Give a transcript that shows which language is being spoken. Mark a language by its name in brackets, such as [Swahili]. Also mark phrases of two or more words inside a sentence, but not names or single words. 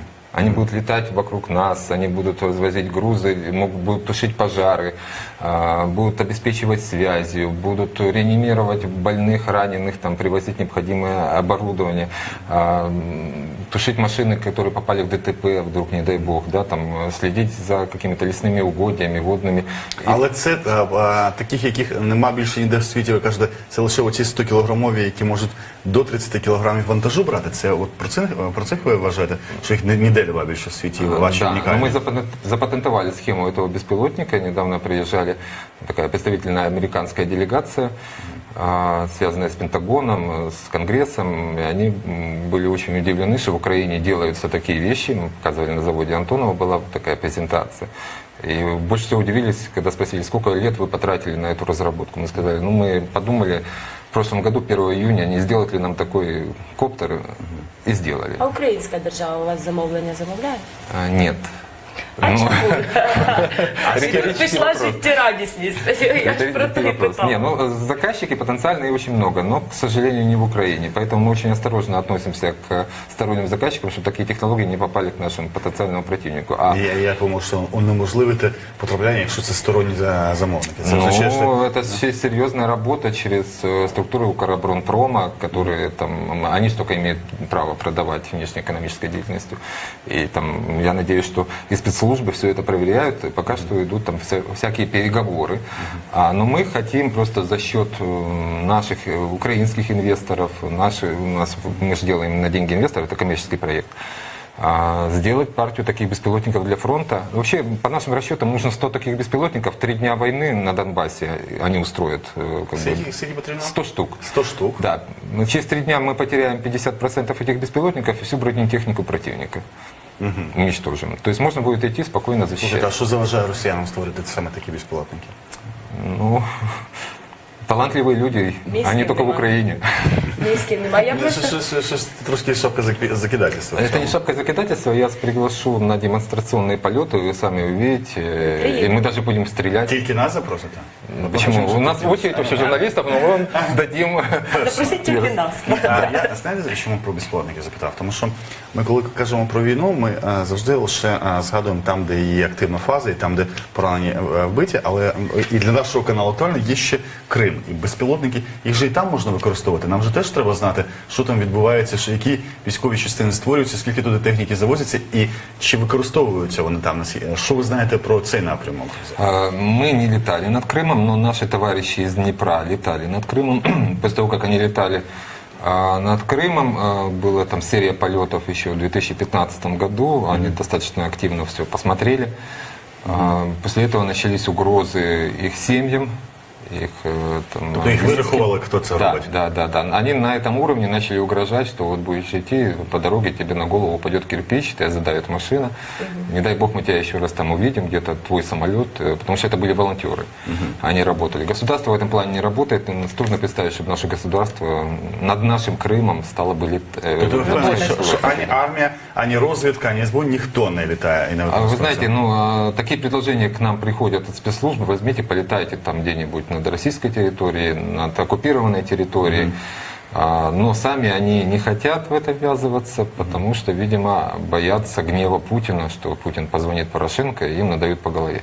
[Russian] Они будут летать вокруг нас, они будут развозить грузы, будут тушить пожары, будут обеспечивать связью, будут реанимировать больных, раненых, там, привозить необходимое оборудование, тушить машины, которые попали в ДТП, вдруг, не дай бог, да, там, следить за какими-то лесными угодьями, водными. [Ukrainian] Але це таких, яких нема більше ніде в світі, ви кажете, це лише оці 100-кілограмові, які можуть до 30 кілограмів вантажу брати. Це от про цих ви вважаєте, що їх ніде нема більше в світі, ваші [Russian] Да, [Ukrainian] унікальні? [Russian] но мы запатентовали схему этого беспилотника. Недавно приезжали такая представительная американская делегация, связанная с Пентагоном, с Конгрессом. И они были очень удивлены, что в Украине делаются такие вещи. Мы показывали на заводе Антонова, была такая презентация. И больше всего удивились, когда спросили, сколько лет вы потратили на эту разработку. Мы сказали, ну мы подумали, в прошлом году, 1 июня, не сделать ли нам такой коптер, и сделали. [Ukrainian] А українська держава у вас замовлення замовляє? [Russian] Нет. [Ukrainian] А [Russian] Ну, [Ukrainian] чому? [Russian] риторический [Ukrainian] Пішла [Russian] вопрос. [Ukrainian] життєрадісність. Я ж про [Russian] Это [Ukrainian] те [Russian] вопрос. [Ukrainian] питала. [Russian] Не, ну, заказчики потенциальные очень много, но, к сожалению, не в Украине. Поэтому мы очень осторожно относимся к сторонним заказчикам, чтобы такие технологии не попали к нашему потенциальному противнику. [Ukrainian] Я думаю, що унеможливити потрапляння, якщо це сторонні замовники. Це [Russian] Ну, [Ukrainian] означає, що [Russian] это серьезная работа через структуры Укроборонпрома, которые там, они только имеют право продавать внешнеэкономической деятельностью. И там, я надеюсь, что и спецслужбы все это проверяют, и пока что идут там всякие переговоры. Но мы хотим просто за счет наших украинских инвесторов, мы же делаем на деньги инвесторов, это коммерческий проект. сделать партию таких беспилотников для фронта. Вообще, по нашим расчетам, нужно 100 таких беспилотников. 3 дня войны на Донбассе они устроят. [Ukrainian] Скільки потрібно? [Russian] 100 штук. [Ukrainian] 100 штук. [Russian] Да. Но через 3 дня мы потеряем 50% этих беспилотников и всю бронетехнику противника. Уничтожим. То есть можно будет идти спокойно защищать. [Ukrainian] Слухайте, а що заважає росіянам створити саме такі безпілотники? [Russian] Ну, талантливые люди, [Ukrainian] Миски [Russian] они только в [Ukrainian] нема. [Russian] Украине. [Ukrainian] Міськів немає. Я просто Щось трошки [Russian] шапка закидательства. Это не шапка закидательства, я вас приглашу на демонстрационные полеты, вы сами увидите, и мы даже будем стрелять. [Ukrainian] Тільки нас запросите? [Russian] Ну, почему? У нас очередь вообще журналистов, но мы вам дадим... [Ukrainian] запросіть тільки нас. Я знаєте, чому про безпілотники запитав? Тому що ми, коли кажемо про війну, ми завжди лише згадуємо там, де є активна фаза, і там, де поранені вбиті, але і для нашого каналу актуально є ще Крим. І безпілотники, їх же і там можна використовувати. Нам же теж треба знати, що там відбувається, що які військові частини створюються, скільки туди техніки завозяться, і чи використовуються вони там. Що ви знаєте про цей напрямок? [Russian] Мы не летали над Крымом, но наши товарищи из Днепра летали над Крымом. После того, как они летали над Крымом, была там серия полетов еще в 2015 году. Они достаточно активно все посмотрели. После этого начались угрозы их семьям. Их, там, [Ukrainian] Тобто їх вирахували, хто це робить? [Russian] Да. Они на этом уровне начали угрожать, что вот будешь идти по дороге, тебе на голову упадет кирпич, тебя задавит машина. Не дай бог мы тебя еще раз там увидим, где-то твой самолет, потому что это были волонтеры. Они работали. Государство в этом плане не работает. И трудно представить, чтобы наше государство над нашим Крымом стало бы летать. [Ukrainian] Тобто ви впевнені, що ані армія, ані розвідка, ані СБУ, ніхто не літає і не [Russian] Вы [Ukrainian] використовує [Russian] знаете, [Ukrainian] це? [Russian] такие предложения к нам приходят от спецслужб. Возьмите, полетайте там где-нибудь над российской территорией, над оккупированной территорией. Но сами они не хотят в это ввязываться, потому что, видимо, боятся гнева Путина, что Путин позвонит Порошенко и им надают по голове.